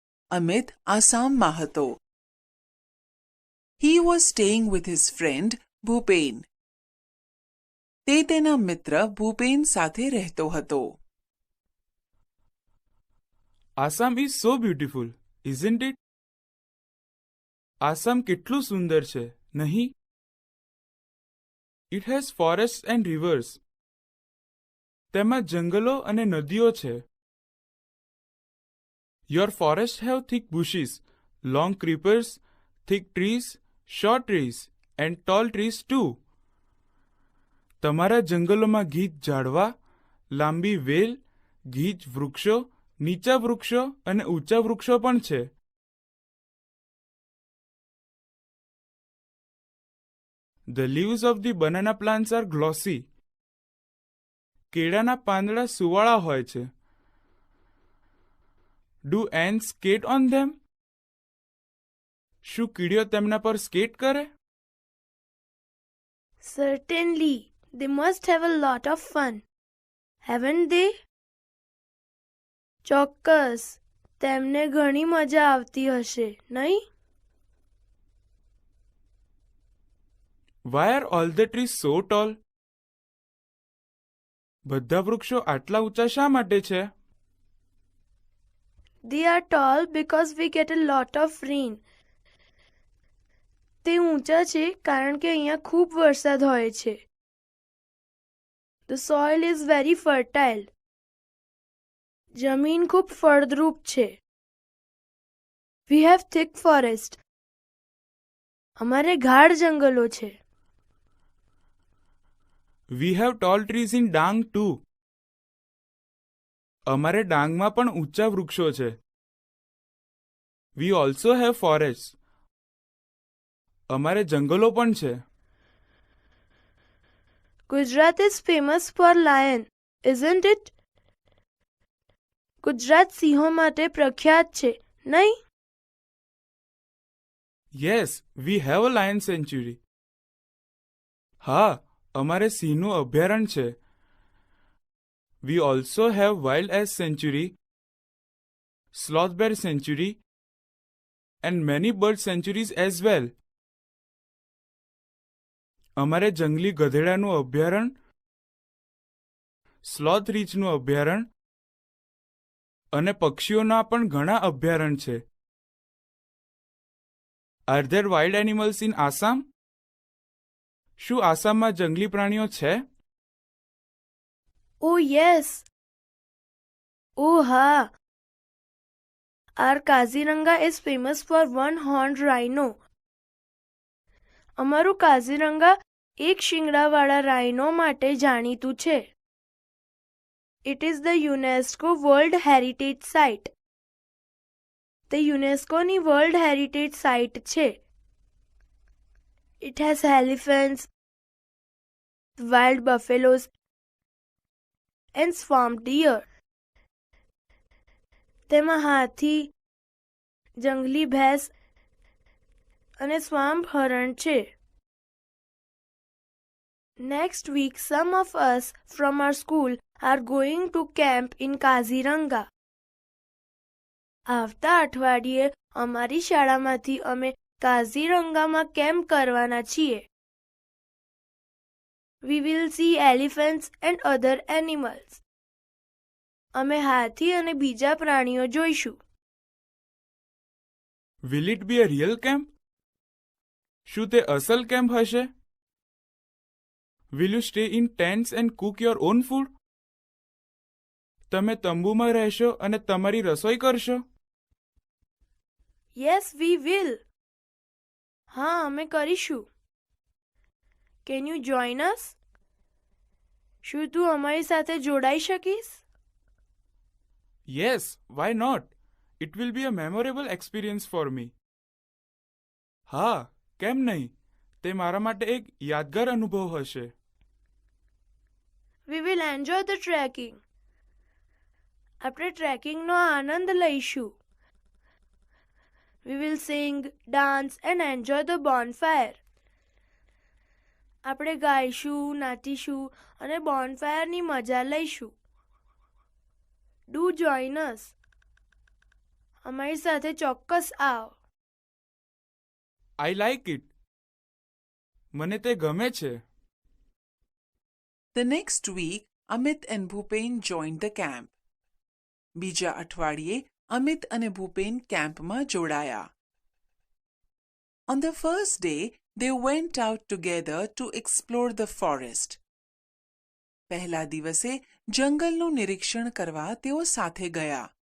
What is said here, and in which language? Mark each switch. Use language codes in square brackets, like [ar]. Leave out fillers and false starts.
[gu] Amit આસામમાં હતો. [en] He was staying with his friend Bhupen. [gu] તે તેના મિત્ર ભૂપેન સાથે રહેતો હતો. [en] Assam is so beautiful, isn't it? [gu] Assam કેટલું સુંદર છે, નહીં? [en] It has forest and rivers. [gu] તેમાં જંગલો અને નદીઓ છે. [en] Your forest have thick bushes, long creepers, thick trees, short trees, and tall trees too. [gu] તમારા જંગલોમાં ગીચ ઝાડવા, લાંબી વેલ, ગીચ વૃક્ષો, નીચા વૃક્ષો અને ઊંચા વૃક્ષો પણ છે. [en] The leaves of the banana plants are glossy. [gu] કેળાના પાંદડા સુવાળા હોય છે. [en] Do ants skate on them? [gu] શું કીડીઓ તેમના પર સ્કેટ કરે? [en] Certainly, they must have a lot of fun, haven't they? [gu] ચોક્કસ, તેમને ઘણી મજા આવતી હશે, નહીં? [en] Why are all the trees so tall? [gu] બધા વૃક્ષો આટલા ઊંચા શા માટે છે? [en] They are tall because we get a lot of rain. [gu] તે ઊંચા છે કારણ કે અહીંયા ખૂબ વરસાદ હોય છે. [en] The soil is very fertile. [gu] જમીન ખૂબ ફળદ્રુપ છે. [en] We have thick forest. [gu] અમારે ગાઢ જંગલો છે. [en] We have tall trees in Dang too. [gu] અમારે ડાંગમાં પણ ઊંચા વૃક્ષો છે. [en] We also have forests. [gu] અમારે જંગલો પણ છે. [en] Gujarat is famous for lion, isn't it? [gu] Gujarat સિંહો માટે પ્રખ્યાત છે, નહીં? [en] Yes, we have a lion sanctuary. [gu] હા, અમારે સિંહનું અભયારણ્ય છે. [en] We also have wild ass sanctuary, sloth bear sanctuary, and many bird sanctuaries as well. [gu] અમારે જંગલી ગધેડાનું અભયારણ્ય, સ્લોથ રીછનું અભયારણ્ય અને પક્ષીઓના પણ ઘણા અભયારણ્ય છે. [en] Are there wild animals in Assam? [gu] શું આસામમાં જંગલી પ્રાણીઓ છે? [en] Oh yes. Oh હા. Our Kaziranga is famous for one-horned rhino. [gu] અમારું કાઝીરંગા એક શિંગડાવાળા રાઇનો માટે જાણીતું છે. [en] It is the UNESCO World Heritage Site. [gu] તે યુનેસ્કોની વર્લ્ડ હેરિટેજ સાઇટ છે. [en] It has elephants, wild buffaloes, and swamp deer. [gu] તેમાં હાથી, જંગલી ભેંસ અને સ્વામ્પ હરણ છે. [en] Next week, some of us from our school are going to camp in Kaziranga. [gu] આવતા અઠવાડિયે અમારી શાળામાંથી અમે કાઝીરંગામાં કેમ્પ કરવાના છીએ. [en] We will see elephants and other animals. [gu] અમે હાથી અને બીજા પ્રાણીઓ જોઈશું. [en] Will it be a real camp? [gu] શું તે અસલ કેમ્પ હશે? [en] Will you stay in tents and cook your own food? [gu] તમે તંબુમાં રહેશો અને તમારી રસોઈ કરશો? [en] Yes, we will. [gu] હા, અમે કરીશું. [en] Can you join us? [gu] શું તું અમારી સાથે જોડાઈ શકીશ? [en] Yes, why not? It will be a memorable experience for me. [gu] હા, કેમ નહીં? તે મારા માટે એક યાદગાર અનુભવ હશે. [en] We will enjoy the trekking. [gu] આપણે ટ્રેકિંગનો આનંદ લઈશું. [en] We will sing, dance and enjoy the bonfire. [gu] આપણે ગાઈશું, નાચીશું અને બોનફાયરની મજા લઈશું. [en] Do join us. [gu] અમારી સાથે ચોક્કસ આવ. [en] I like it. [gu] મને તે ગમે છે. [en] The next week, Amit and Bhupen joined the camp. [gu] બીજા અઠવાડિયે અમિત અને ભૂપેન કેમ્પમાં જોડાયા. [en] On the first day, they went out together to explore the forest. [gu] પહેલા દિવસે જંગલનું નિરીક્ષણ કરવા તેઓ સાથે ગયા.